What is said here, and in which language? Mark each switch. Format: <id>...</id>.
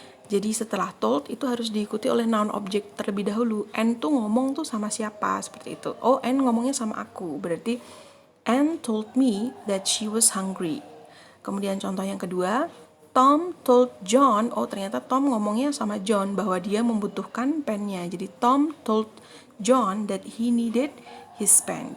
<id>Jadi setelah told itu harus diikuti oleh noun object terlebih dahulu. Anne tuh ngomong tuh sama siapa, seperti itu. Oh, Anne ngomongnya sama aku.</id> <en>Berarti Anne told me that she was hungry.</en> <id>Kemudian contoh yang kedua,</id> <en>Tom told John,</en> <id>oh ternyata Tom ngomongnya sama John bahwa dia membutuhkan pennya.</id> <en>Jadi Tom told John that he needed his pen.</en>